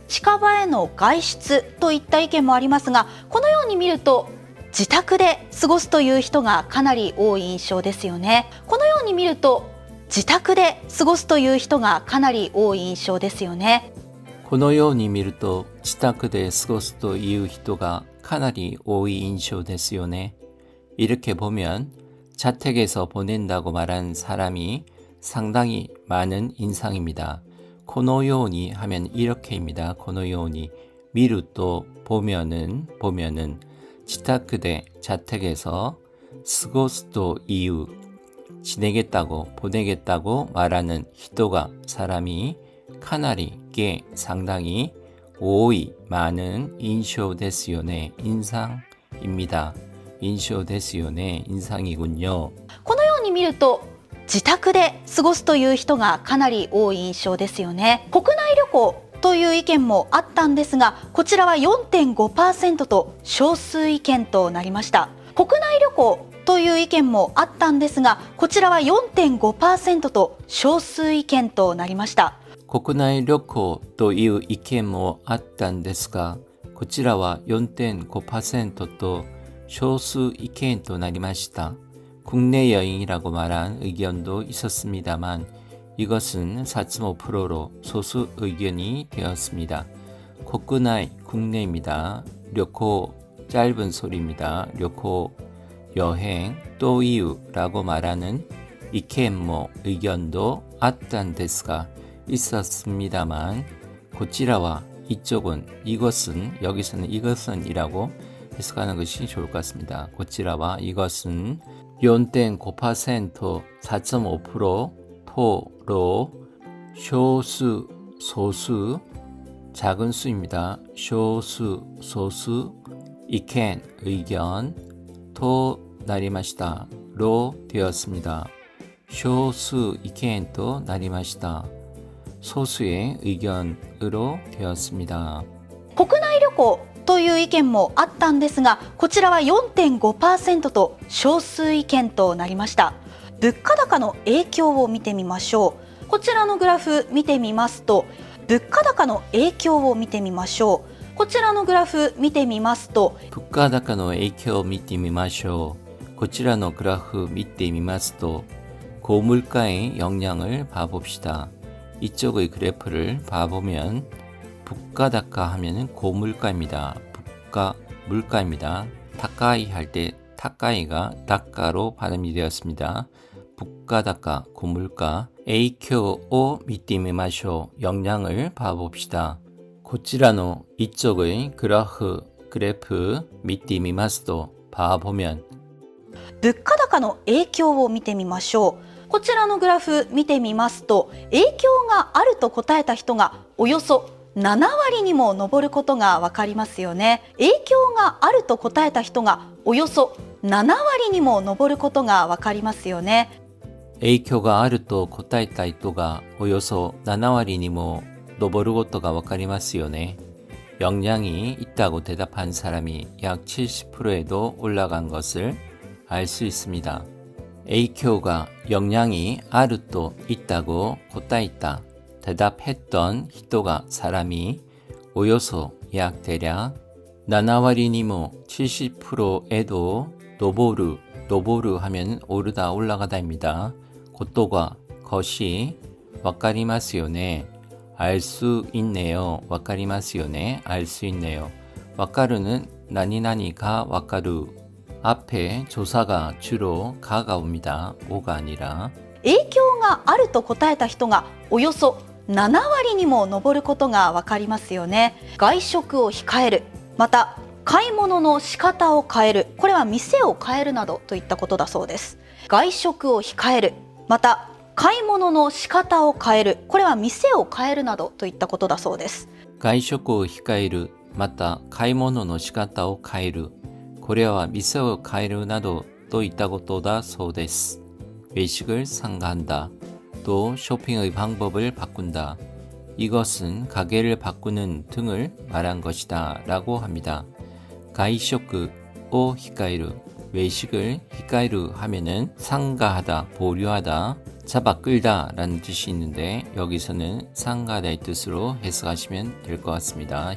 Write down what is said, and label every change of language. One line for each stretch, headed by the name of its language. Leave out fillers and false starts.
Japanese: 近場への外出といった意見もありますが、このように見ると自宅で過ごすという人がかなり多い印象ですよね。このように見ると自宅で過ごすという人がかなり多い印象ですよね。このように見ると自宅で過ごすという人がかなり多い印象ですよね。
Korean: 이렇게 보면 자택에서 보낸다고 말한 사람이 상당히 많은 인상입니다.
Japanese: このように
Korean: 하면 이렇게입니다.
Japanese: このように
Korean: 미루 또 보면은 지타크대 자택에서 스고스도 이유 지내겠다고 보내겠다고 말하는 히토가 사람이 카나리 게 상당히 오이 많은 인쇼 데스요네 인상입니다. 인쇼 데스요네 인상이군요.
Japanese: このように見ると自宅で過ごすという人がかなり多い印象ですよね。国内旅行という意見もあったんですが、こちらは 4.5% と少数意見となりました。国内旅行という意見もあったんですが、こちらは 4.5% と少数意見となりました。国内旅行という意見もあったんですが、こちらは 4.5% 또少数意見となりました。
Korean: 국내 여행이라고 말한 의견도 있었습니다만 이것은 4.5%로 소수 의견이 되었습니다. 국내, 국내입니다. 료코 짧은 소리입니다. 료코 여행 또 이유라고 말하는 이케모 의견도 아딴 데스가 있었습니다만 고치라와 이쪽은 이것은 여기서는 이것은이라고 해석하는 것이 좋을 것 같습니다. 고치라와 이것은 4.5% 4.5%토로 쇼수 소수 작은 수입니다. 쇼수 소수 이켄 의견 토 나리마시다로 되었습니다. 쇼수 이켄 또 나리마시다 소수의 의견으로 되었습니다.
Japanese: 国内旅行という意見もあったんですが、こちらは 4.5% と少数意見となりました。物価高の影響を見てみましょう。こちらのグラフ見てみますと、物価高の影響を見てみましょう。こちらのグラフ見てみますと、物価高の影響を見てみましょう。こちらのグラフ見てみますと、
Korean: 고물가의 영향을 봐봅시다. 이쪽의 그래프를 봐보면物価高 하면은 고물가입니다. 물가입니다. 타카이 할 때 타카이가 다카로 발음이 되었습니다. 物価高 고물가 에이쿄오 미띠미마쇼 영향을 봐봅시다. 고치라노 이쪽의 그래프 미띠미마스도 봐보면
Japanese: 物価高の影響を見てみましょう。こちらのグラフ見てみますと、影響があると答えた人がおよそ7割にも上ることがわかりますよね。影響があると答えた人がおよそ7割にも上ることがわかりますよね。影響があると答えた人がおよそ7割にも上ることがわかりますよね。
Korean: 영향이 있다고 대답한 사람이 약 70%에도 올라간 것을 알 수 있습니다. 에이쿄가 영향이 아르또 있다고 고따있다 대답했던 히토가 사람이 오요소 약 대략
Japanese: 7割にも
Korean: 70%에도 노보르 하면 오르다 올라가다입니다. 고토가 것이 와카리마스요네 알 수 있네요. 와카리마스요네 알 수 있네요. 와카르는 나니나니가 와카르 앞에 조사가 주로 가가 옵니다. 오가 아니라
Japanese: 影響があると答えた人がおよそ7割にも上ることがわかりますよね。外食を控える、また買い物の仕方を変える、これは店を変えるなどといったことだそうです。外食を控える、また買い物の仕方を変える、これは店を変えるなどといったことだそうです。外食を控える、また買い物の仕方を変える、これは店を変えるなどといったことだそうです。
Korean: 외식을 상가한다. 또 쇼핑의 방법을 바꾼다. 이것은 가게를 바꾸는 등을 말한 것이다 라고 합니다. 가이쇼크 오 히카이루 외식을 히카이루 하면은 상가하다, 보류하다, 잡아 끌다 라는 뜻이 있는데 여기서는 상가하다의 뜻으로 해석하시면 될 것 같습니다.